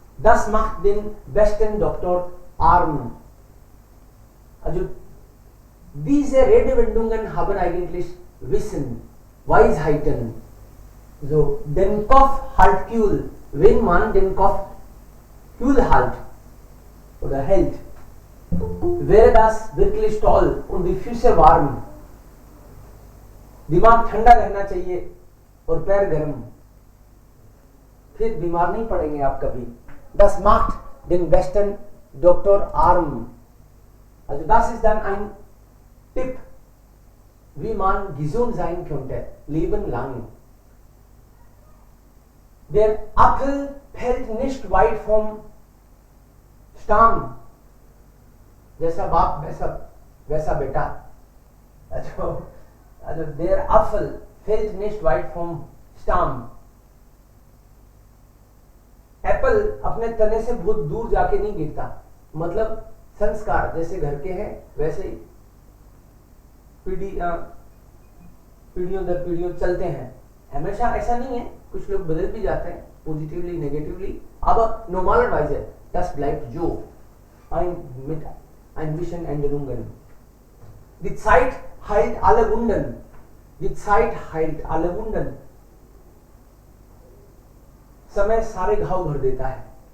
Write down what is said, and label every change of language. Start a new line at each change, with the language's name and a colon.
German: Das macht den besten Doktor arm. Also diese Redewendungen haben eigentlich Wissen, Weisheiten. So, den Kopf halt kühl, wenn man den Kopf kühl halt oder hält, wäre das wirklich toll und die Füße warm.
Hindi: दिमाग ठंडा रहना चाहिए और पैर गर्म, फिर बीमार नहीं पड़ेंगे आप कभी.
German: Das macht den besten Doktor arm. Also das ist dann ein Tipp, wie man gesund sein könnte, Leben lang. Der Apfel fällt nicht weit vom Stamm.
Hindi: जैसा बाप वैसा बेटा.
German: Also der Apfel fällt nicht weit vom Stamm.
Hindi: Apple अपने तने से बहुत दूर जाके नहीं गिरता. मतलब संस्कार जैसे घर के हैं वैसे ही पीढ़ियों दर पीढ़ियों चलते हैं. हमेशा ऐसा नहीं है, कुछ लोग बदल भी जाते हैं, positively negatively.
German: Aber normalerweise das bleibt so. Mit ein bisschen Änderungen. Die Zeit heilt alle Wunden. Die Zeit heilt alle Wunden.
Hindi: समय सारे घाव भर देता है.